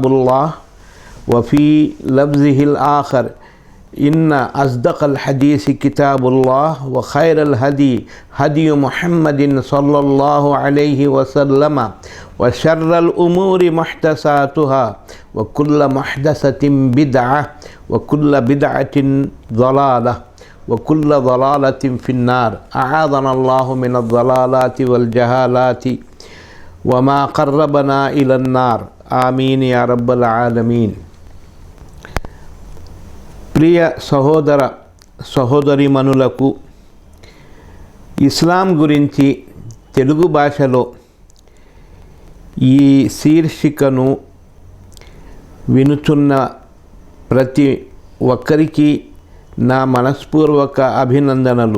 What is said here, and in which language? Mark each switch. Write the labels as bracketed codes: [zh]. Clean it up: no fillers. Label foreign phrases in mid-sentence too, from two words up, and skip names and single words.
[ar] الله، وفي لفظه الآخر: إن أصدق الحديث كتاب الله، وخير الهدي هدي محمد صلى الله عليه وسلم، وشر الأمور محدثاتها، وكل محدثة بدعة، وكل بدعة ضلالة، وكل ضلالة في النار. أعاذنا الله من الضلالات والجهالات وما قربنا إلى النار. آمين يا رب العالمين. [te] ప్రియ సహోదర సహోదరీమణులకు ఇస్లాం గురించి తెలుగు భాషలో ఈ శీర్షికను వినుచున్న ప్రతి ఒక్కరికి నా మనస్పూర్వక అభినందనలు.